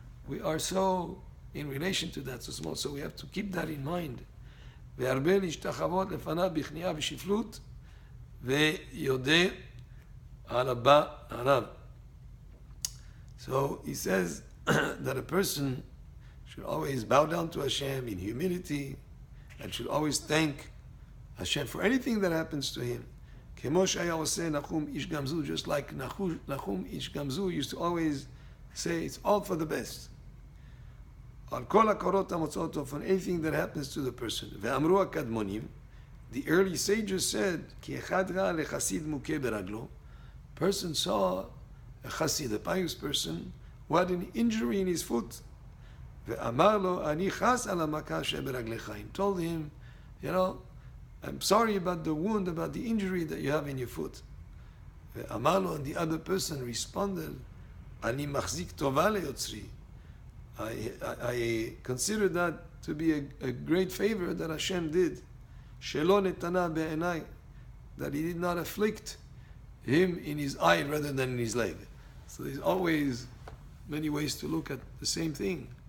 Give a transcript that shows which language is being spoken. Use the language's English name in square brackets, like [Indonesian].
[English] We are so in relation to that so small, so we have to keep that in mind. [Hebrew] והרבה להשתחוות לפניו בכניעה ושפלות, ויודע על הבא עליו. [English] So he says that a person should always bow down to Hashem in humility and should always thank Hashem for anything that happens to him. [Hebrew] כמו שהיה עושה נחום איש גמזו, [English] just like נחום איש גמזו used to always say it's all for the best. [Hebrew] על כל הקורות המוצאות לו, [English] for anything that happens to the person. [Hebrew] ואמרו הקדמונים, [English] the early sages said, [Hebrew] כי אחד ראה לחסיד מוכה ברגלו, [English] person saw a chassid, a pious person, who had an injury in his foot. [Hebrew] ואמר לו, אני חס על המכה שברגלך. [English] He told him, I'm sorry about the wound, about the injury that you have in your foot. [Hebrew] ואמר לו, [English] and the other person responded, [Hebrew] אני מחזיק טובה ליוצרי. [English] I consider that to be a great favor that Hashem did. [Hebrew] שלא נתנה בעיניי, [English] that He did not afflict him in his eye rather than in his leg. So there's always many ways to look at the same thing.